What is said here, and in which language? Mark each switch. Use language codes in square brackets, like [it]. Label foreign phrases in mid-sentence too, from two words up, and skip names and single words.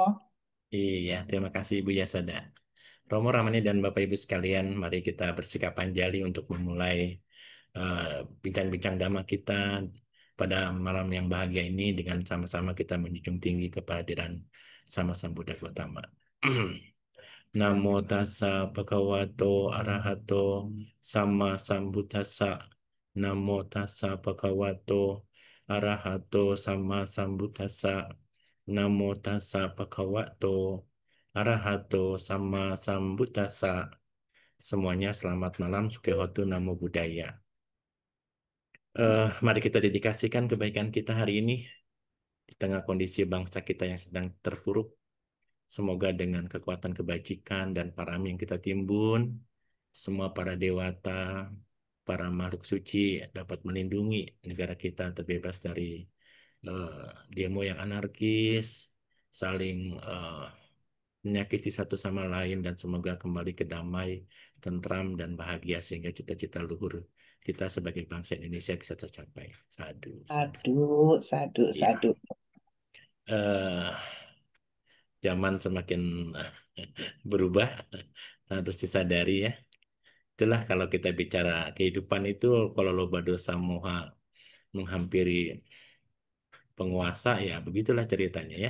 [id] Iya, terima kasih Ibu Yasada. Romo Ramani dan Bapak Ibu sekalian, mari kita bersikap anjali untuk memulai eh, bincang-bincang dhamma kita pada malam yang bahagia ini dengan sama-sama kita menjunjung tinggi kehadiran [pi] Sama Sambuddha Gautama. Namo tassa bhagavato arahato sama sambuddhassa. Namo tassa bhagavato arahato sama sambuddhassa. Namo tassa bhagavato arahato sama sambuddhassa. [id] Semuanya selamat malam, [pi] Sukihotu Namo Buddhaya. [id] Mari kita dedikasikan kebaikan kita hari ini di tengah kondisi bangsa kita yang sedang terpuruk. Semoga dengan kekuatan kebajikan dan parami yang kita timbun, semua para dewata, para makhluk suci dapat melindungi negara kita terbebas dari demo yang anarkis, saling menyakiti satu sama lain, dan semoga kembali ke damai, tentram, dan bahagia sehingga cita-cita luhur kita sebagai bangsa Indonesia bisa tercapai. [pi] Sadu, sadu. Aduh, sadu, [id] Ya. [pi] sadu. [id] Eh, Zaman semakin berubah, harus disadari ya. Itulah kalau kita bicara kehidupan itu, kalau [pi] loba dosa moha [id] menghampiri penguasa, ya begitulah ceritanya ya.